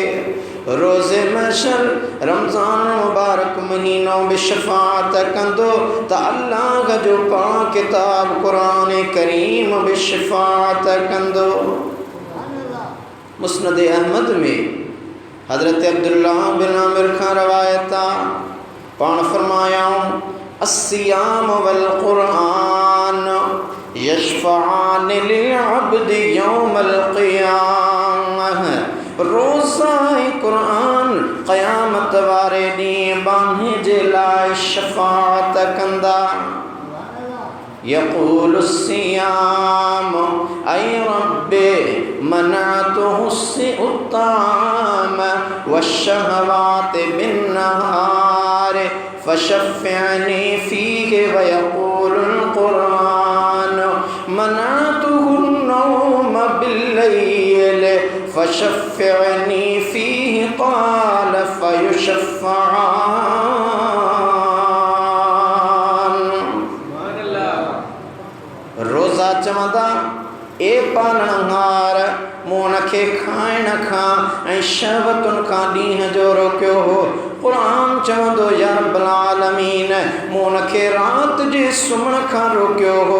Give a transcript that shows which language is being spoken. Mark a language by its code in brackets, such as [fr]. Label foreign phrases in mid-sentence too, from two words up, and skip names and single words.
[sd] रोज़े महशर रमज़ान मुबारक महीनो बि शफ़ाअत कंदो त अल्लाह जो पाक किताब क़ुरान करीम बि शफ़ाअत कंदो। मुस्नद अहमद में हज़रत अब्दुल्लाह बिन आमिर खां रवायत आहे, पाण फरमायाऊं [ar] الصيام والقرآن يشفعان للعبد يوم القيامة. [sd] रोज़ा ऐं क़ुरान क़यामत वारे ॾींहुं बांहे जे लाइ शफ़ाअत कंदा। [ar] يقول الصيام أي رب منعته الطعام والشهوات بالنهار فشفعني فيه ويقول القرآن منعته النوم بالليل فشفعني فيه قال فيشفعان. [sd] रोज़ा चवंदा ए पालणहार, मूं उनखे खाइण खां ऐं शहवतुनि खां ॾींहं जो रोकियो हो। क़ुरान चवंदो [ar] يا رب العالمين, [sd] मूं उनखे राति जे सुम्हण खां रोकियो हो।